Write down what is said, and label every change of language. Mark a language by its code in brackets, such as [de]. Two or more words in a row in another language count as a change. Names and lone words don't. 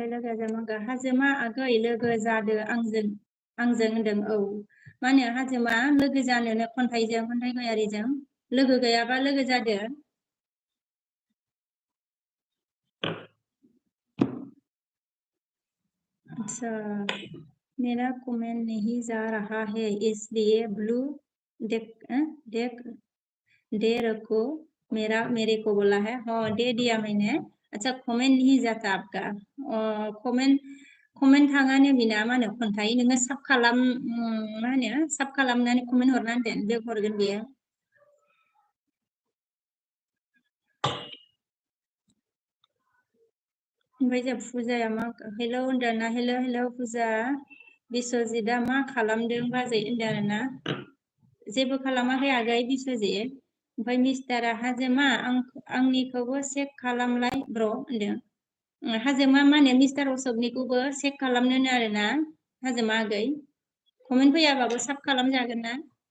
[brx] लोगो हाजोमा आगै लोगो जादो आंजों होनदों मा होनो हाजोमा लोगो जानोनो खन्थाइ गयारिजों लोगो गैयाबा लोगो जादो [hi] अच्छा मेरा कमेंट नहीं जा रहा है इसलिए ब्लू दे रखो मेरे को बोला है हाँ दे दिया मैंने अच्छा कमेंट नहीं जाता आपका कमेंट [brx] थांगानो बिना मा होनो खन्थाइ नोङो साब खालाम मा होनो साब खालामनानै कमेंट हरनानै दोन बे हरगोन बेयो ओमफ्राय जों फुजाया मा हेलौ होनदोंना हेलौ फुजा बिश्वजितआ मा खालामदों बाजै होनदों आरोना जेबो खालामाखै आगै बिश्वजित ओमफ्राय मिस्टारा हाजोमा आंनिखौबो चेक खालामलाय ब्र होनदों हाजोमा मा होनो मिस्टार अशोकनिखौबो चेक खालामनो आरोना हाजोमा आगै कमेन्ट फैयाबाबो साब खालामजागोन ना